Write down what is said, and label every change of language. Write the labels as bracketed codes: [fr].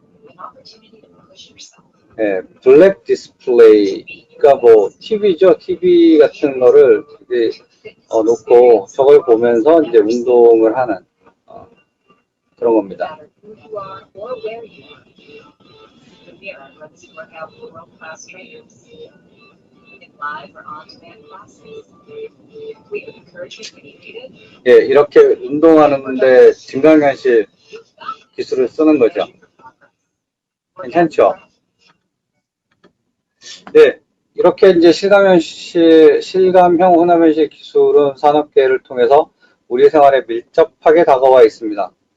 [en] An opportunity to push yourself. [ko] 예, 블랙 디스플레이가 뭐 TV죠. TV 같은 거를 이제 놓고 저걸 보면서 이제 운동을 하는 그런 겁니다. [en] No matter who you are or where you are, the mirror lets you work out with world-class trainers in live or on-demand classes. We have encouragement when you need it. [ko] 예, 이렇게 운동하는데 증강현실 기술을 쓰는 거죠. 괜찮죠? 네, 이렇게 이제 실감형 혼합현실 기술은 산업계를 통해서 우리 생활에 밀접하게 다가와 있습니다.